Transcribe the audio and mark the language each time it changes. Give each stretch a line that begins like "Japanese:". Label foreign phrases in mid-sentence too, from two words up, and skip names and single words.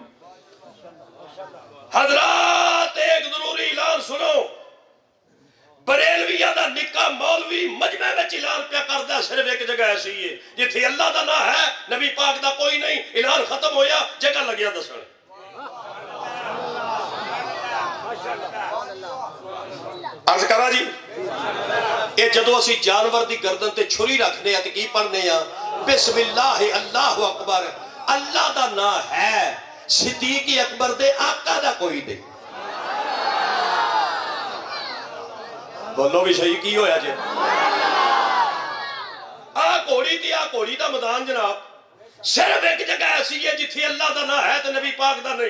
Punjabi: حضرات ایک ضروری اعلان سنو، بریلویاں دا نکا مولوی مجمعے میں اعلان پیا کردا، صرف ایک جگہ ایسی ہے جتھے اللہ دا نام ہے، نبی پاک دا کوئی نہیں. اعلان ختم ہویا، جگہ لگیا دسن۔ عرض کرا جی، یہ جدوں اسی جانور دی گردن تے چھری رکھنے تے کی پڑھنے آ,
Arabic: بسم الله الله أكبر.
Punjabi: اللہ دا نام ہے، صدیق اکبر دے آقا دا کوئی نہیں. بولو بھی سہی کی ہویا جے. آ گھوڑی دی آ گھوڑی دا میدان جناب، صرف ایک جگہ ایسی ہے جتھے اللہ دا نام ہے تے نبی پاک دا نہیں.